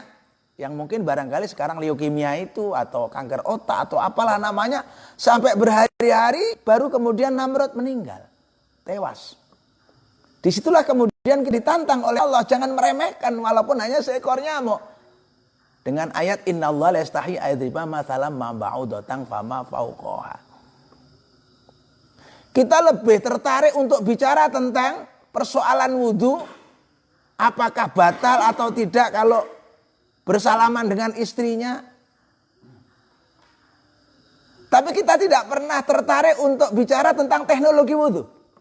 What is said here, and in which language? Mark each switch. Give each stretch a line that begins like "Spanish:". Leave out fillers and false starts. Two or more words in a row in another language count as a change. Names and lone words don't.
Indonesian: Yang mungkin barangkali sekarang leukemia itu atau kanker otak atau apalah namanya. Sampai berhari-hari baru kemudian Namrud meninggal. Tewas. Disitulah kemudian ditantang oleh Allah. Jangan meremehkan walaupun hanya seekor nyamuk. Dengan ayat
Arabic: إن الله لا يستحيي أن يضرب مثلا ما بعوضة فما فوقها.
Indonesian: Kita lebih tertarik untuk bicara tentang persoalan wudu. Apakah batal atau tidak kalau bersalaman dengan istrinya. Tapi kita tidak pernah tertarik untuk bicara tentang teknologi wudu.